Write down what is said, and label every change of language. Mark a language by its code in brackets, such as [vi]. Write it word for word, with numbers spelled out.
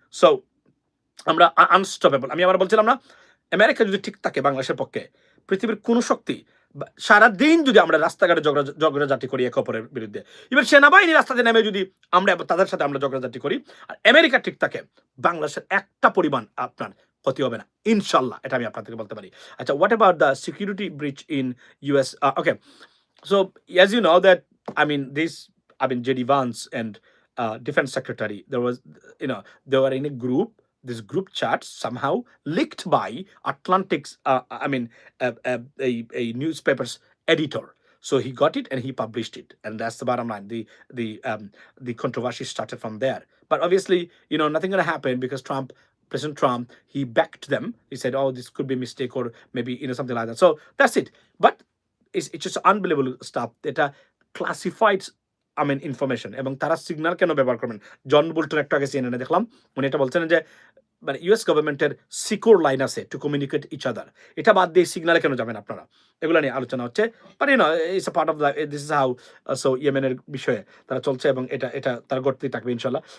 [bn] So আমরা unstoppable. আমি আবার বলছিলাম না, আমেরিকা যদি ঠিক থাকে বাংলাদেশের পক্ষে, পৃথিবীর কোনো শক্তি বা- সারাদিন যদি আমরা রাস্তাঘাটে ঝগড়া- ঝগড়াঝাটি করি এক অপরের বিরুদ্ধে, এবার সেনাবাহিনী রাস্তাতে নেমে যদি আমরা এবার তাদের সাথে আমরা ঝগড়াঝাটি করি আর আমেরিকা ঠিক থাকে, বাংলাদেশের একটা পরিমাণ আপনার ক্ষতি হবে না ইনশাল্লাহ, এটা আমি আপনাদেরকে বলতে পারি। [en] আচ্ছা, what about the security breach in US? Okay, so as you know that I mean this I mean J D Vance and uh, Defense Secretary, there was you know they were in a group. This group chat somehow leaked by Atlantic's uh, I mean uh, uh, a, a newspaper's editor. So he got it and he published it, and that's the bottom line. The the um, the controversy started from there. But obviously, you know, nothing gonna happen because Trump, President Trump, he backed them. He said, "Oh, this could be a mistake, or maybe you know something like that." So that's it. But it's, it's just unbelievable stuff. [bn] এটা [en] classified I mean information, [bn] এবং তারা signal কেন ব্যবহার করবেন? John Bolton একটু আগে সিএনএনে দেখলাম উনি এটা বলছেন যে মানে ইউএস গভর্নমেন্টের সিকোর লাইন আছে [en] to communicate each other, [bn] এটা বাদ দিয়ে সিগনালে কেন যাবেন আপনারা? এগুলো নিয়ে আলোচনা হচ্ছে, [en] But you know it's part of this is how. [bn] So ইয়েমেনের বিষয়ে তারা চলছে এবং এটা এটা তার গড়তেই থাকবে ইনশাল্লাহ।